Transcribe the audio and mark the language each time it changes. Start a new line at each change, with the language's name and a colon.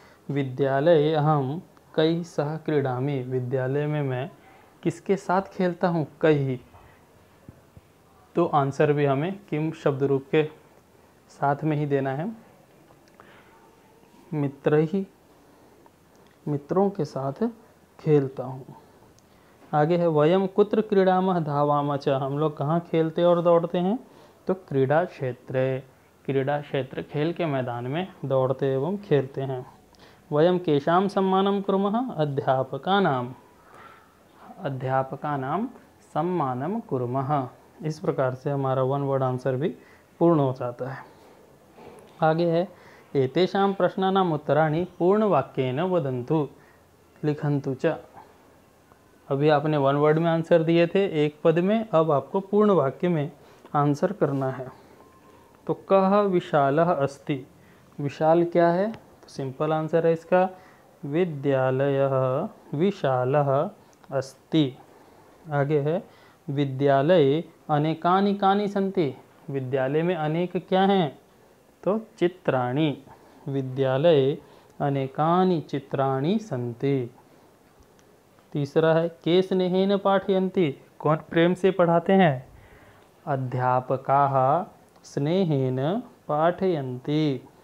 Sanskrit: विद्यालये अहम कैः सह क्रीडामि।
Hindi: विद्यालय में मैं किसके साथ खेलता हूँ? कैः। तो आंसर भी हमें किम शब्द रूप के साथ में ही देना है। मित्र ही, मित्रों के साथ खेलता हूँ। आगे है
Sanskrit: वयम कुत्र क्रीडामः धावामः च,
Hindi: हम लोग कहाँ खेलते और दौड़ते हैं? तो क्रीड़ा क्षेत्र, क्रीड़ा क्षेत्र खेल के मैदान में दौड़ते एवं खेलते हैं।
Sanskrit: वयम केशाम सम्मानम कुर्मः? अध्यापकानाम, अध्यापकानाम सम्मानम कुर्मः।
Hindi: इस प्रकार से हमारा वन वर्ड आंसर भी पूर्ण हो जाता है। आगे है
Sanskrit: एतेषां प्रश्नानाम् उत्तराणि पूर्ण वाक्येन वदन्तु लिखन्तु च।
Hindi: अभी आपने वन वर्ड में आंसर दिए थे एक पद में, अब आपको पूर्ण वाक्य में आंसर करना है। तो
Sanskrit: कः विशालः अस्ति,
Hindi: विशाल क्या है? तो सिंपल आंसर है इसका
Sanskrit: विद्यालयः विशालः अस्ति।
Hindi: आगे है
Sanskrit: विद्यालये अनेकानि कानि सन्ति,
Hindi: विद्यालय में अनेक क्या हैं?
Sanskrit: तो चित्राणि, विद्यालये अनेकानि चित्राणि सन्ति।
Hindi: तीसरा है
Sanskrit: के स्नेहेन पाठयन्ति,
Hindi: कौन प्रेम से पढ़ाते हैं?
Sanskrit: अध्यापकाः स्नेहेन पाठयन्ति।